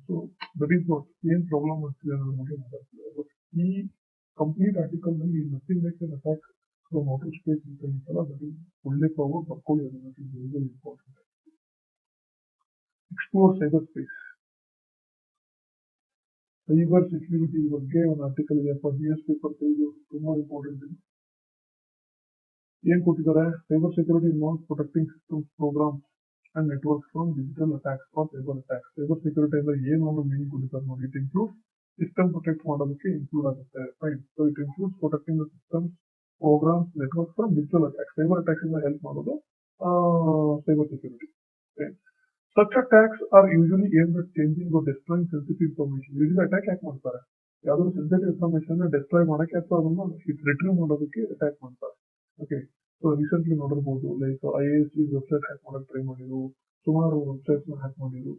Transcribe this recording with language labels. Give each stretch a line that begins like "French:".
English: So that is what main problem
Kannada: ಆಗ್ತಿದೆ ಅನ್ನೋದ್ರ ಬಗ್ಗೆ ಮಾತಾಡ್ತಿದ್ದಾರೆ.
English: But
Kannada: ಈ ಕಂಪ್ಲೀಟ್ ಆರ್ಟಿಕಲ್ ನಲ್ಲಿ
English: nothing like an attack from outer space
Kannada: ಅಂತ ಹೇಳ್ತಾರಲ್ಲ,
English: that is
Kannada: ಒಳ್ಳೆ ಪವರ್ ಬರ್ಕೊಳ್ಳಿ ಅದನ್ನ,
English: that is very very important. Explore cyberspace.
Kannada: Cyber security ಬಗ್ಗೆ ಒಂದು ಆರ್ಟಿಕಲ್ ಇದೆ, ನ್ಯೂಸ್ ಪೇಪರ್ ತೆಗೆದು ತುಂಬಾ ಇಂಪಾರ್ಟೆಂಟ್ ಇದೆ. ಏನ್ ಕೊಟ್ಟಿದ್ದಾರೆ?
English: Cyber security involves protecting systems, programs and networks from digital attacks or cyber attacks.
Kannada: Cyber security ಅಂದ್ರೆ ಏನು ಅನ್ನೋ ಮೀನಿಂಗ್ ಕೊಟ್ಟಿದ್ದಾರೆ ನೋಡಿ.
English: it include system protect
Kannada: ಮಾಡೋದಕ್ಕೆ ಇನ್ಕ್ಲೂಡ್ ಆಗುತ್ತೆ. Fine.
English: So it includes protecting the systems, programs, network from digital attacks.
Kannada: Cyber attacks ಇಂದ help ಮಾಡೋದು cyber security.
English: Such attacks are usually aimed at changing or destroying sensitive information. Usually attack
Kannada: ಯಾಕೆ ಮಾಡ್ತಾರೆ? ಯಾವ್ದಾದ್ರು sensitive information destroy ಮಾಡಕ್ಕೆ ಅಥವಾ ಅದನ್ನ retrieve ಮಾಡೋದಕ್ಕೆ attack ಮಾಡ್ತಾರೆ. ಓಕೆ. ಸೊ ರೀಸೆಂಟ್ಲಿ ನೋಡಿರ್ಬೋದು, ಲೈಕ್ IAS ವೆಬ್ಸೈಟ್ ಹ್ಯಾಕ್ ಮಾಡಕ್ಕೆ ಟ್ರೈ ಮಾಡಿದ್ರು, ಸುಮಾರು ವೆಬ್ಸೈಟ್ಸ್ ನ ಹ್ಯಾಕ್ ಮಾಡಿದ್ರು.